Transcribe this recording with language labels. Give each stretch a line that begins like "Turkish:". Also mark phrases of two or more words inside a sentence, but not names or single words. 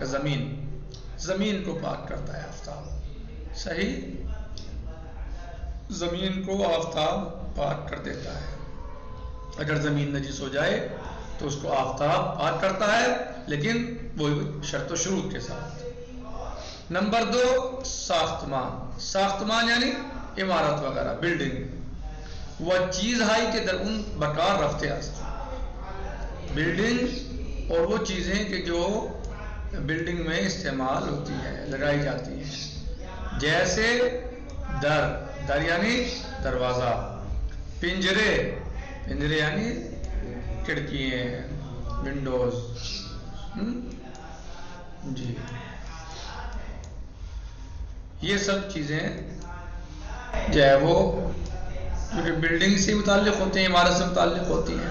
Urdu: زمین، زمین کو پاک کرتا ہے آفتاب، صحیح، زمین کو آفتاب پاک کر دیتا ہے۔ اگر زمین نجس ہو جائے تو اس کو آفتاب پاک کرتا ہے، لیکن وہ شرط و شروط کے ساتھ۔
Persian: نمبر 2 ساختمان، ساختمان
Urdu: یعنی عمارت وغیرہ، بلڈنگ، وہ
Persian: چیز ہائی کے در ان بکار رفتے است،
Urdu: بلڈنگ اور وہ چیزیں کہ جو بلڈنگ میں استعمال ہوتی ہیں، لگائی جاتی ہیں، جیسے در، در یعنی دروازہ، پنجرے، پنجرے یعنی کھڑکیاں، ونڈوز، جی، یہ سب چیزیں جو ہے وہ کیونکہ بلڈنگ سے متعلق ہوتے ہیں، عمارت سے متعلق ہوتی ہیں۔